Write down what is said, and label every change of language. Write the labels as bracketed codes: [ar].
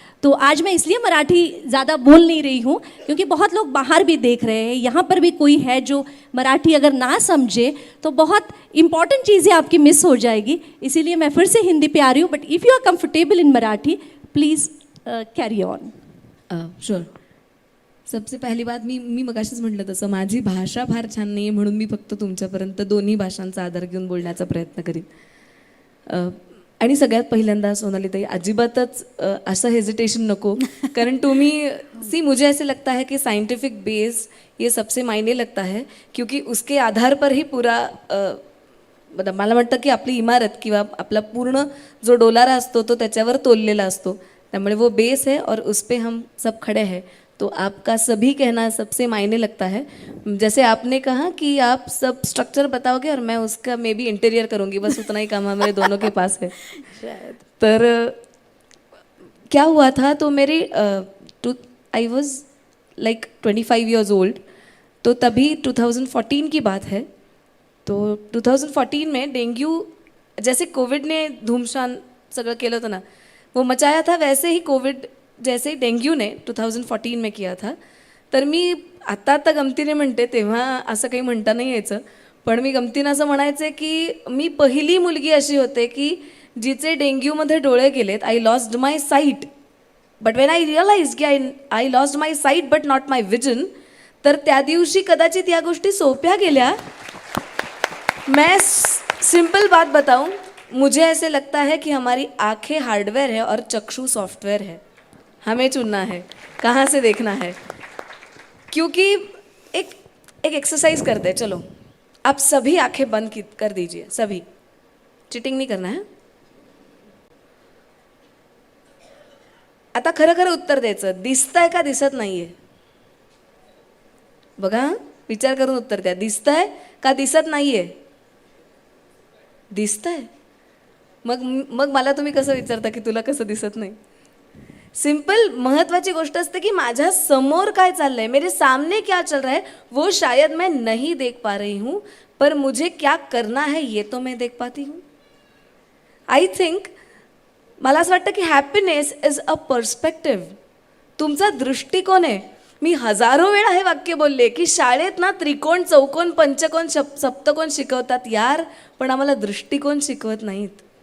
[hi] तो आज मैं इसलिए मराठी ज़्यादा बोल नहीं रही हूँ क्योंकि बहुत लोग बाहर भी देख रहे हैं, यहाँ पर भी कोई है जो मराठी अगर ना समझे तो बहुत इंपॉर्टेंट चीज़ें आपकी मिस हो जाएगी। इसीलिए मैं फिर से हिंदी पे आ रही हूँ, [en] But if you are comfortable in Marathi please carry on. Sure. [mr] सबसे पहिली बात, मी मगाशीच म्हटलं तसं माझी भाषा फार छान नाही आहे, म्हणून मी फक्त तुमच्यापर्यंत दोन्ही भाषांचा आधार घेऊन बोलण्याचा प्रयत्न करीन। आणि सगळ्यात पहिल्यांदा सोनालीताई, अजिबातच असं हेजिटेशन नको, कारण तुम्ही [hi] मुझे ऐसे लगता है कि साइंटिफिक बेस ये सबसे मायने लगता है, क्योंकि उसके आधार पर ही पूरा मतलब [mr] मला वाटतं की आपली इमारत किंवा आपला पूर्ण जो डोलारा असतो तो त्याच्यावर तोललेला असतो, त्यामुळे [hi] वो बेस है और उस पे हम सब खड़े हैं। तो आपका सभी कहना सबसे मायने लगता है. जैसे आपने कहा कि आप सब स्ट्रक्चर बताओगे और मैं उसका मे बी इंटीरियर करूँगी, बस उतना ही काम हमारे दोनों के पास है. तर क्या हुआ था, तो मेरे [en] I was like 25 years old. [hi] तो तभी 2014 की बात है. तो 2014 में डेंग्यू, जैसे कोविड ने [mr] धूमशान सगळं केलं होतं ना, [hi] वो मचाया था, वैसे ही कोविड जैसे डेंग्यू ने 2014 में किया था. [mr] तर मी आता गमतीने म्हणते, तेव्हा असं काही म्हणता नाही यायचं, पण मी गमतीनं असं म्हणायचे की मी पहिली मुलगी अशी होते की जिचे डेंग्यूमध्ये डोळे गेलेत. [en] I lost my sight, but when I realise की I lost my sight but not my vision. [mr] तर त्या दिवशी कदाचित या गोष्टी सोप्या गेल्या. [hi] मैं सिंपल बात बताऊं, मुझे ऐसे लगता है कि हमारी आंखें हार्डवेयर है और चक्षु सॉफ्टवेयर है. हमें चुनना है कहाँ से देखना है. क्योंकि एक एक्सरसाइज करते हैं. चलो आप सभी आंखें बंद कर दीजिए, सभी. चिटिंग नहीं करना है. [mr] आता खरं खरं उत्तर द्यायचं. दिसतंय का दिसत नाहीये? बघा, विचार करून उत्तर द्या. दिसतंय का दिसत नाहीये? दिसतंय. मग मला तुम्ही कसं विचारता की तुला कसं दिसत नाही? सिंपल महत्वाची गोष्ट असते की माझ्या समोर काय चाललंय, [hi] मेरे सामने क्या चल रहा है, वो शायद मैं नहीं देख पा रही हूँ, पर मुझे क्या करना है ये तो मैं देख पाती हूँ. [en] I think [mr] मला असं वाटतं की [en] Happiness is a perspective. [mr] तुमचा दृष्टिकोन आहे. मी हजारो वेळा हे वाक्य बोलले की शाळेत ना त्रिकोण, चौकोन, पंचकोन, सप्तकोन शिकवतात यार, पण आम्हाला दृष्टिकोन शिकवत नाहीत.